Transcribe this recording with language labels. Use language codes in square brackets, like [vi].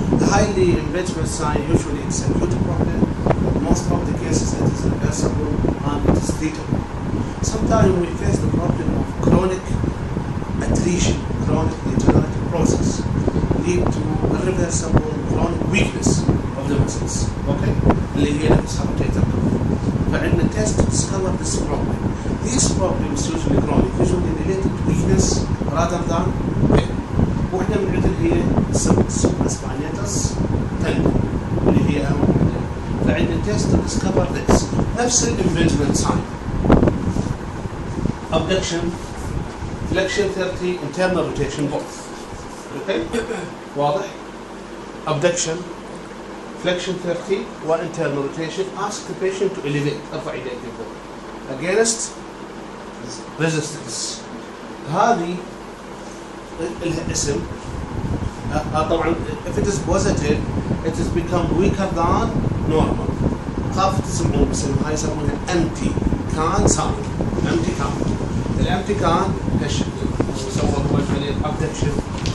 [en] The highly impingement sign usually is a acute problem. In most of the cases it is reversible and it is treatable. Sometimes we face the problem of chronic attrition, chronic degenerative process lead to irreversible chronic weakness of the muscles. Okay? [ar] اللي هي نفسها rotator cuff. فعندنا [en] test to discover this problem. These problems usually chronic, usually related to weakness rather than pain. [ar] واحدة من عندنا هي supraspinatus tendon اللي هي أهم واحدة. فعندنا [en] test to discover this. [ar] نفس [en] impingement sign. Abduction, flexion 30, internal rotation both. Okay? [ar] واضح؟ [en] Abduction, flexion 30 و internal rotation. Ask the patient to elevate. [ar] ارفع يديك لفوق. [en] Against resistance. [ar] هذه لها اسم. [en] طبعا if it is positive it has become weaker than normal. [ar] خاف تسمعون باسم هاي يسمونها empty can sign. empty can. الامتي كان هالشكل. سوى هو المريض abduction.